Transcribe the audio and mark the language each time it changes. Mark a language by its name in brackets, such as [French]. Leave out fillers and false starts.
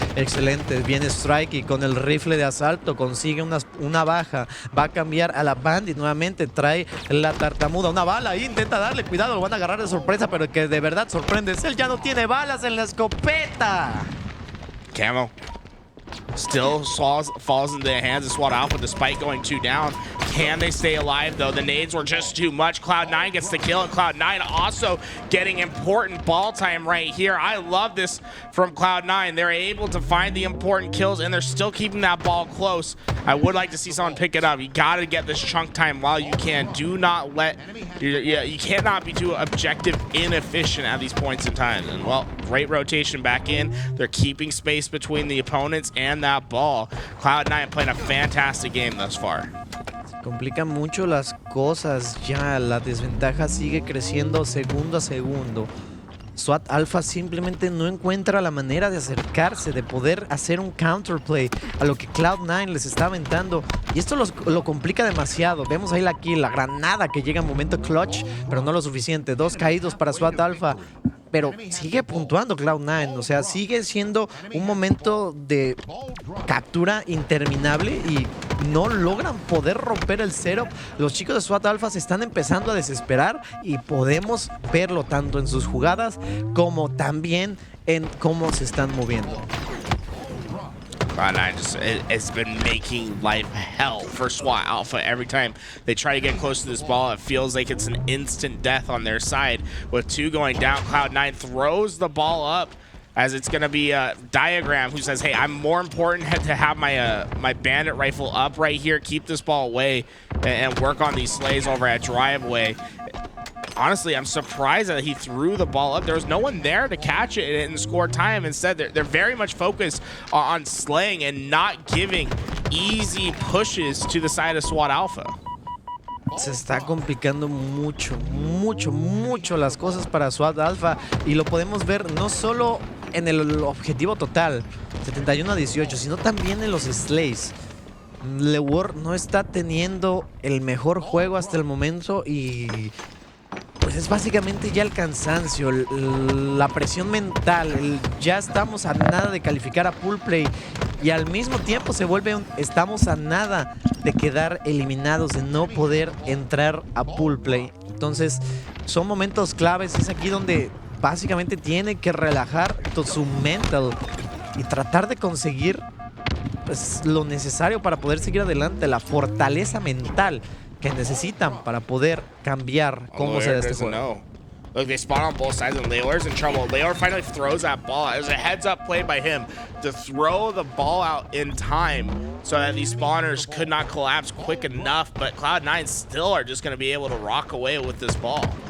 [Spanish] Excelente, viene Strikeyy con el rifle de asalto, consigue una baja, va a cambiar a la Bandit nuevamente, trae la tartamuda, una bala ahí, intenta darle, cuidado, lo van a agarrar de sorpresa, pero que de verdad sorprende es él, ya no tiene balas en la escopeta. [English] Camo still falls into the hands of SWAT Alpha despite going 2 down. Can they stay alive though? The nades were just too much. Cloud9 gets the kill, and Cloud9 also getting important ball time right here. I love this from Cloud9. They're able to find the important kills, and they're still keeping that ball close. I would like to see someone pick it up. You got to get this chunk time while you can. Do not let, you cannot be too objective inefficient at these points in time. And well, great rotation back in. They're keeping space between the opponents and that ball. Cloud9 playing a fantastic game thus far. [Spanish] Complican mucho las cosas ya, la desventaja sigue creciendo segundo a segundo. SWAT Alpha simplemente no encuentra la manera de acercarse, de poder hacer un counterplay a lo que Cloud9 les está aventando. Y esto lo complica demasiado. Vemos ahí la granada que llega en momento clutch, pero no lo suficiente. 2 caídos para SWAT Alpha. Pero sigue puntuando Cloud9, o sea, sigue siendo un momento de captura interminable y no logran poder romper el setup. Los chicos de SWAT Alpha se están empezando a desesperar y podemos verlo tanto en sus jugadas como también en cómo se están moviendo. [English] Cloud9 it's been making life hell for SWAT Alpha. Every time they try to get close to this ball, it feels like it's an instant death on their side. With 2 going down, Cloud9 throws the ball up as it's going to be a Diagram who says, hey, I'm more important to have my my bandit rifle up right here, keep this ball away, and work on these slays over at Driveway. Honestly, I'm surprised that he threw the ball up. There was no one there to catch it and score time. Instead, they're very much focused on slaying and not giving easy pushes to the side of SWAT Alpha. [Spanish] Se está complicando mucho las cosas para SWAT Alpha y lo podemos ver no solo en el objetivo total, 71-18, sino también en los slays. Leuor no está teniendo el mejor juego hasta el momento y pues es básicamente ya el cansancio, la presión mental, ya estamos a nada de calificar a pool play y al mismo tiempo se vuelve estamos a nada de quedar eliminados, de no poder entrar a pool play. Entonces son momentos claves, es aquí donde básicamente tiene que relajar su mental y tratar de conseguir pues, lo necesario para poder seguir adelante, la fortaleza mental que necesitan para poder cambiar cómo será este juego. [English] Look, they spawn on both sides and Leuor's in trouble. Leuor finally throws that ball. It was a heads-up play by him to throw the ball out in time so that these spawners could not collapse quick enough, but Cloud9 still are just going to be able to rock away with this ball.